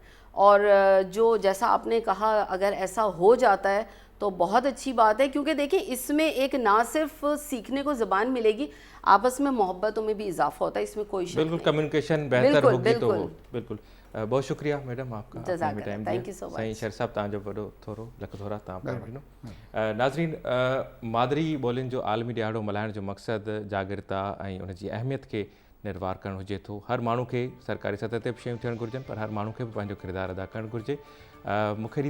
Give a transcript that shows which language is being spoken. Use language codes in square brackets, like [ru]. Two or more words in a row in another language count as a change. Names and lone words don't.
[ur] اور جو جیسا آپ نے کہا اگر ایسا ہو جاتا ہے تو بہت اچھی بات ہے, کیونکہ دیکھیں اس میں ایک نہ صرف سیکھنے کو زبان ملے گی, آپس میں محبتوں میں بھی اضافہ ہوتا ہے, اس میں کوئی شک نہیں. بالکل کمیونیکیشن بہتر ہوگی تو بالکل. بہت شکریہ میڈم آپ کا اپنا ٹائم دیا. [sd] سائیں شر صاحب تव्हांजो वॾो थोरो लख थोरा तव्हां पाण ॾिनो. नाज़रीन, मादरी ॿोलियुनि जो आलमी ॾियारो मल्हाइण जो मक़सदु जागृता ऐं उनजी अहमियत खे निर्वार करणु हुजे थो. हर माण्हू खे सरकारी सतह ते बि शयूं थियणु घुरिजनि, पर हर माण्हू खे बि पंहिंजो किरदारु अदा करणु घुरिजे.